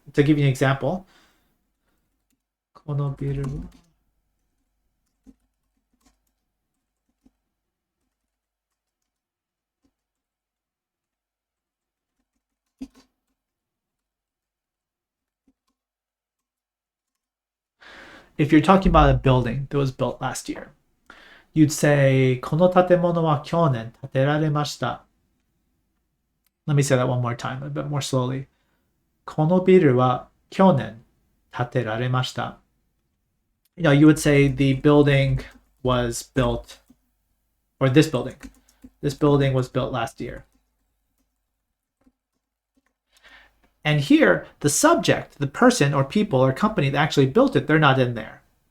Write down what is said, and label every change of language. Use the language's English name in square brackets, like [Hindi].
[English] To give you an example, if you're talking about a building that was built last year, you'd say, [Japanese] この建物は去年建てられました. [English] Let me say that one more time, a bit more slowly. [Japanese] このビルは去年建てられました. [English] You would say the building was built, or this building was built last year. And here, the subject, the person or people or company that actually built it, they're not in there.